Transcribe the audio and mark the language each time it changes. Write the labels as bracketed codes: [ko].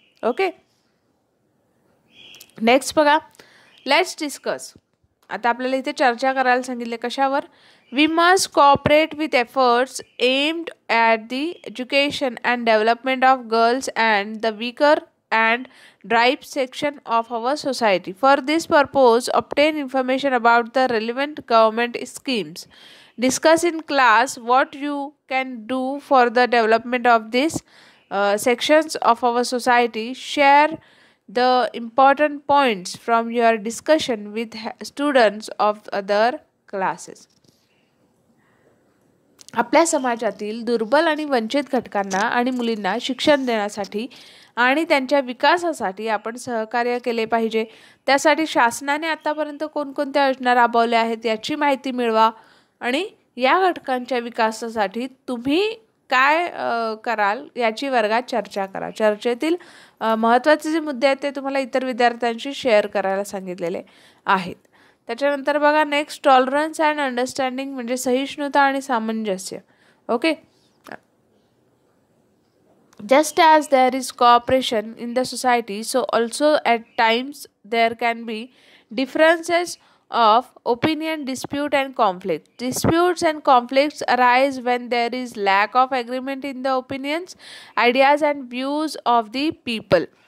[en] Okay, next बघा, let's discuss. [mr] आता आपल्याला इथे चर्चा करायला सांगितले कशावर. [en] We must cooperate with efforts aimed at the education and development of girls and the weaker and drive section of our society. For this purpose, obtain information about the relevant government schemes. Discuss in class what you can do for the development of these sections of our society. Share the important points from your discussion with students of other classes. [mr] आपल्या समाजातील दुर्बल आणि वंचित घटकांना आणि मुलींना शिक्षण देण्यासाठी आणि त्यांच्या विकासासाठी आपण सहकार्य केले पाहिजे. त्यासाठी शासनाने आतापर्यंत कोणकोणत्या योजना राबवल्या आहेत याची माहिती मिळवा आणि या घटकांच्या विकासासाठी तुम्ही काय कराल याची वर्गात चर्चा करा. चर्चेतील महत्त्वाचे जे मुद्दे आहेत ते तुम्हाला इतर विद्यार्थ्यांशी शेअर करायला सांगितलेले आहेत. त्याच्यानंतर बघा नेक्स्ट, [en] tolerance and understanding [mr] म्हणजे सहिष्णुता आणि सामंजस्य. [en] Okay, just as there is cooperation in the society, so also at times there can be differences of opinion, dispute and conflict. Disputes and conflicts arise when there is lack of agreement in the opinions, ideas and views of the people.